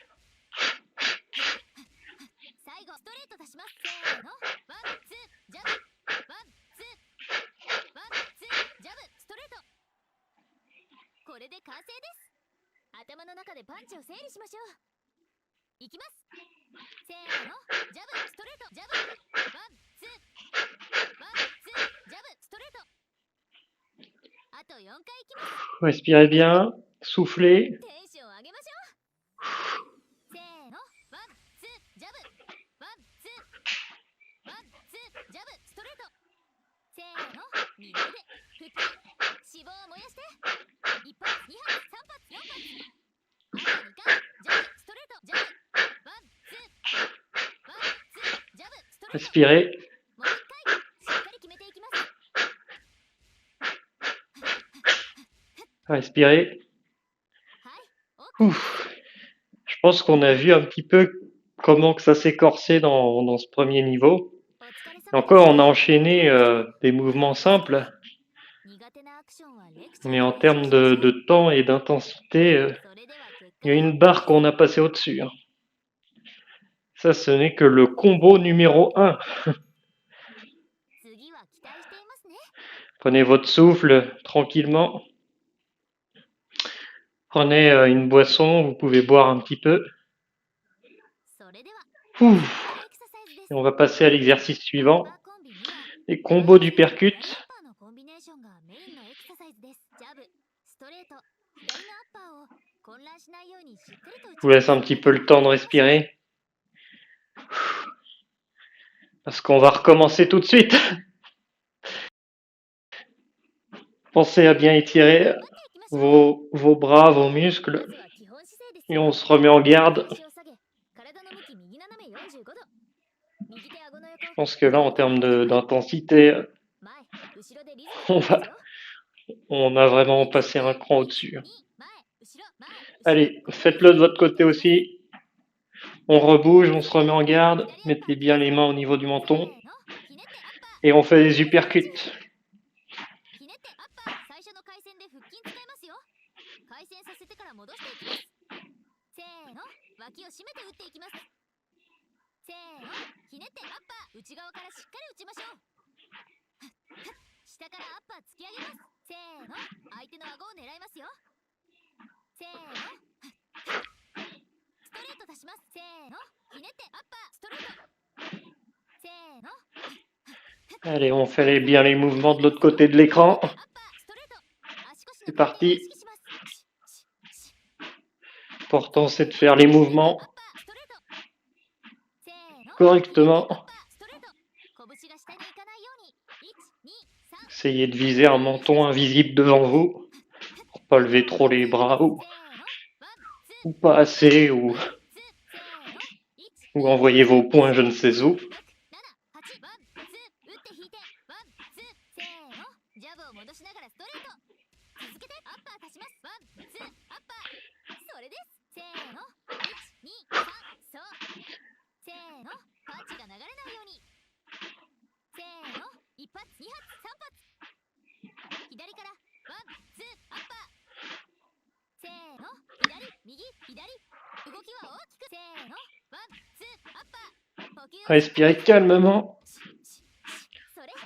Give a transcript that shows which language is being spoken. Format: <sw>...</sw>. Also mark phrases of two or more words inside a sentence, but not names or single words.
<ja>最後、ストレート出します。せーの、ワン、ツー、ジャブ、ワン、ツー、ワン、ツー、ジャブ、ストレート。これで完成です。頭頭の中でパンチを整理しましょう。いきます。せーの、ジャブ、ストレート、ジャブ、ワン、ツー、ワン、ツー、ジャブ、ストレート。あと4回いきます。</ja> <fr>Respirez bien, soufflez.</fr> <ja>テンション上げましょう。せーの、ワン、ツー、ジャブ、ワン、ツー、ワン、ツー、ジャブ、ストレート。せーの、右腕、腹筋、脂肪を燃やして。1発、2発、3発、4発。あと2回、ジャブ、ストレート、ジャブ、ワン、ツー、ワン、ツー、ジャブ、ストレート。</ja> <fr>Respirez.</fr> <ja>もう1回、しっかり決めていきます。</ja> <fr>Respirez.</fr> <ja>はい、OK。 Ouf.</ja> <fr>Je pense qu'on a vu un petit peu comment que ça s'est corsé dans ce premier niveau.</fr> <ja>お疲れ</ja> <fr>Et</fr> <ja>様で</ja> <fr>encore,</fr> <ja>す。</ja> <fr>on a enchaîné des mouvements simples,</fr> <ja>苦手なアクションはレクチャー</ja> <fr>mais</fr> <ja>で</ja> <fr>en</fr> <ja>練習</ja> <fr>termes</fr> <ja>しましょ</ja> <fr>de</fr> <ja>う。</ja> <fr>temps et d'intensité,</fr> <ja>それでは結</ja> <fr>il y</fr> <ja>果</ja> <fr>a</fr> <ja>が</ja> <fr>une</fr> <ja>発表</ja> <fr>barre</fr> <ja>です。</ja> <fr>qu'on a passée au-dessus. Hein. Ça, ce n'est que le combo numéro 1.</fr> <ja>次は期待していますね。</ja> <fr>Prenez votre souffle tranquillement. Prenez une boisson, vous pouvez boire un petit peu.</fr> <ja>それでは Ouf. 次のエクササイズで</ja> <fr>Et</fr> <ja>す。</ja> <fr>on va passer à l'exercice</fr> <ja>アッ</ja> <fr>suivant.</fr> <ja>パーコンビには</ja> <fr>Les combos du</fr> <ja>左</ja> <fr>percut.</fr> <ja>アッパーのコンビネーションがメインのエクササイズです。ジャブ、ストレート、左のアッパーを混乱しないようにしっかりと打</ja> <fr>Je</fr> <ja>ち</ja> <fr>vous laisse un petit peu le temps de respirer. Parce qu'on va recommencer tout de suite. Pensez à bien étirer</fr> <ja>頑張っていきましょう。</ja> <fr>vos bras, vos</fr> <ja>ま</ja> <fr>muscles.</fr> <ja>ずは基本姿勢です</ja> <fr>Et</fr> <ja>よ。</ja> <fr>on se remet en garde.</fr> <ja>腰を下げ、体の向き右斜め45度。右手顎の横。</ja> <fr>Je pense que là, en termes d'intensité,</fr> <ja>前、後ろでリズムを取りますよ。</ja> <fr>on a vraiment passé un cran au-dessus.</fr> <ja>2、前、後ろ、前、後ろ。</ja> <fr>Allez, faites-le de votre côté aussi. On rebouge, on se remet en garde. Mettez bien les mains au niveau du</fr> <ja>せーの、</ja> <fr>menton.</fr> <ja>ひねってアッパー。</ja> <fr>Et on fait des uppercuts.</fr> <ja>ひねってアッパー。最初の回旋で腹筋使いますよ。回旋させてから戻していきます。せーの、脇を締めて打っていきます。せーの、ひねってアッパー。内側からしっかり打ちましょう。下からアッパー突き上げます。せーの、相手の顎を狙いますよ。せーの、ストレート出します。せーの、ひねってアッパー。ストレート。せーの、</ja> <fr>Allez, on fait bien les mouvements de l'autre côté de l'écran. C'est parti. L'important, c'est de faire les mouvements correctement. Essayez de viser un menton invisible devant vous pour pas lever trop les bras ou pas assez ou envoyer vos poings je ne sais où.</fr> <ja>ジャブを戻しながらストレート。続けてアッパー足します。ワン、ツー、アッパー。それです。せーの、1、2、3、そう。せーの、パンチが流れないように。せーの、1発、2発、3発。左から、ワン、ツー、アッパー。せーの、左、右、左。動きは大きく。せーの、ワン、ツー、アッパー。呼吸を</ja> <fr>Respirez calmement,</fr> <ja>それ。</ja>